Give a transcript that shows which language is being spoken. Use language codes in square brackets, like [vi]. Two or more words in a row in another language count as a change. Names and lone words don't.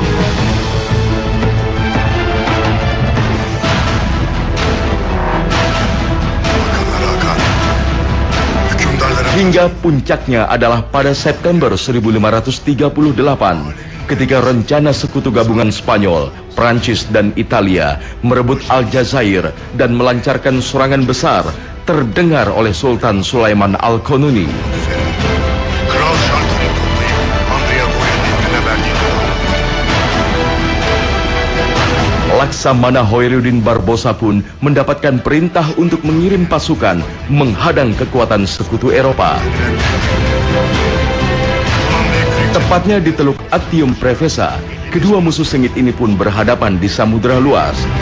[id] Hingga puncaknya adalah pada September 1538 ketika rencana sekutu gabungan Spanyol, Prancis dan Italia merebut Aljazair dan melancarkan serangan besar terdengar oleh Sultan Sulaiman Al-Qanuni. [tr] Kral şartını toplayıp Andrea Boya'nın emrine verdiğini [id] Laksamana Khairuddin Barbarossa pun mendapatkan perintah untuk mengirim pasukan menghadang kekuatan sekutu Eropa. Tepatnya di Teluk Actium Preveza, kedua musuh sengit ini pun berhadapan di samudera luas.